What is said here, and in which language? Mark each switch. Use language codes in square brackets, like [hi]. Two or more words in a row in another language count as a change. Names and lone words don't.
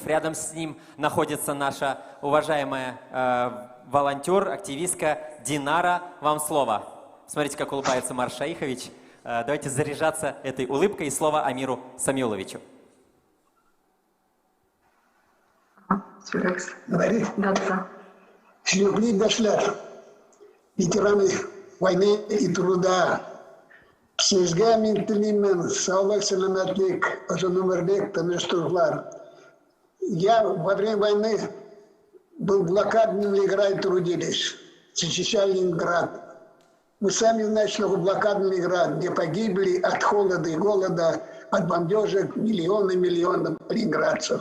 [ru] Рядом с ним находится наша уважаемая волонтер, активистка Динара. Вам слово. Смотрите, как улыбается Марш Шаихович. Давайте заряжаться этой улыбкой. И слово Амиру Самиуловичу. Говори. Да. [tt] Sevgili arkadaşlar, veteranı vayne [ru] и труда, [tt] sizge min tilemen sağlık, selametlik, uzun ömürlük, tanıştırlar. [ru] Я во время войны был блокадным Ленинграде, трудились, защищали Ленинград. Мы сами знаем, что блокадный Ленинград, где погибли от холода и голода, от бомбежек миллионы ленинградцев.